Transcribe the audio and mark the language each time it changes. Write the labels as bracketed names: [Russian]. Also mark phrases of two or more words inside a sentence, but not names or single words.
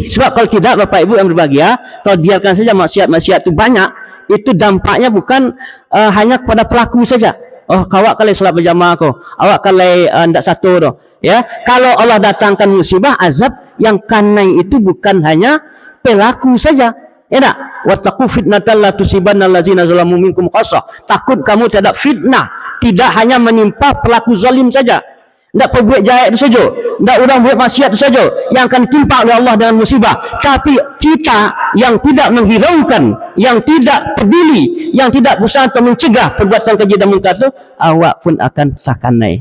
[Indonesian] Sebab kalau tidak Bapak Ibu yang berbahagia, kalau biarkan saja maksiat itu banyak, itu dampaknya bukan hanya kepada pelaku saja. [Minangkabau] Oh, kawak kali salat berjamaah ko, awak kali ndak satu doh. [Indonesian] Ya, kalau Allah datangkan musibah, azab, yang karena itu bukan hanya pelaku saja. Ya enggak? [Arabic] واتقوا فتنة لا تصيبن الذين ظلموا منكم خاصة. [Indonesian] Takut kamu terhadap fitnah, tidak hanya menimpa pelaku zalim saja. Tidak perbuat jahat itu saja, tidak orang buat maksiat itu saja yang akan ditimpa oleh Allah dengan musibah. Tapi kita yang tidak menghiraukan, yang tidak peduli, yang tidak berusaha untuk mencegah perbuatan keji dan munkar itu, [Minangkabau] awak pun akan sakanai.